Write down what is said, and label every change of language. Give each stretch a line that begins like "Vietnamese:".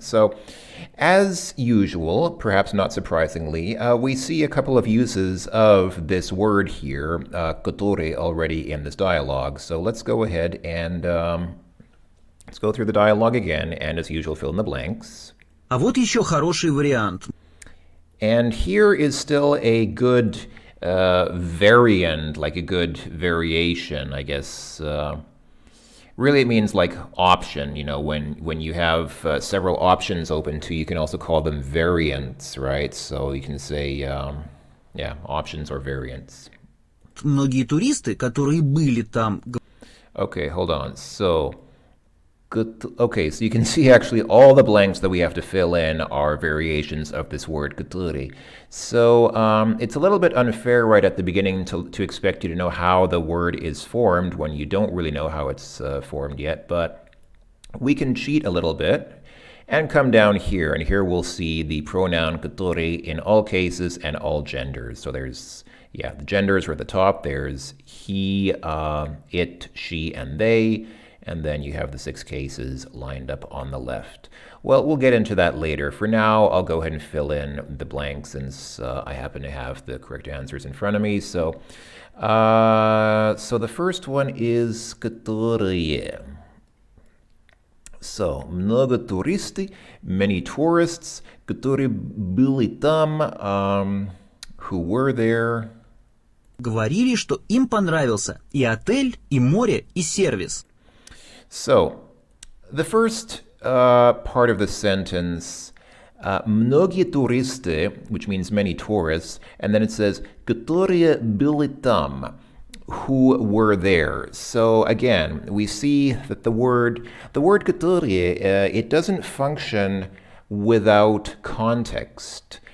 English: So, as usual, perhaps not surprisingly, we see a couple of uses of this word here, который, already in this dialogue. So let's go ahead and let's go through the dialogue again, and as usual, fill in the blanks.
Russian: А вот еще хороший вариант.
English: And here is still a good variant, like a good variation, I guess. Really, it means like option. You know, when you have several options open to, you can also call them variants, right? So you can say, yeah, options or variants.
Russian: Многие туристы, которые были там,
English: Okay, hold on. So, okay, so you can see actually all the blanks that we have to fill in are variations of this word kuturi. So it's a little bit unfair right at the beginning to expect you to know how the word is formed when you don't really know how it's formed yet, but we can cheat a little bit and come down here, and here we'll see the pronoun kuturi in all cases and all genders. So there's, yeah, the genders are at the top. There's he, it, she, and they. And then you have the 6 cases lined up on the left. Well, we'll get into that later. For now, I'll go ahead and fill in the blanks since I happen to have the correct answers in front of me. So the first one is которые. So,
Russian: много туристы,
English: many tourists,
Russian: которые были там,
English: who were there.
Russian: говорили, что им понравился и отель, и море, и сервис.
English: So, the first part of the sentence,
Russian: многие туристы,
English: which means many tourists, and then it says,
Russian: которые были там,
English: who were there. So again, we see that the word которые, it doesn't function without context.